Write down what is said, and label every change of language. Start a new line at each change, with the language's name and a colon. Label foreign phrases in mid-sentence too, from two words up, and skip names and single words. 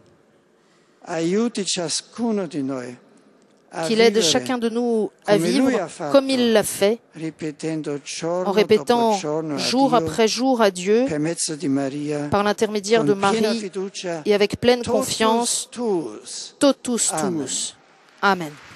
French: Qu'il aide chacun de nous à vivre comme il l'a fait, en répétant jour après jour à Dieu, par l'intermédiaire de Marie, et avec pleine confiance,
Latin: totus tuus.
French: Amen.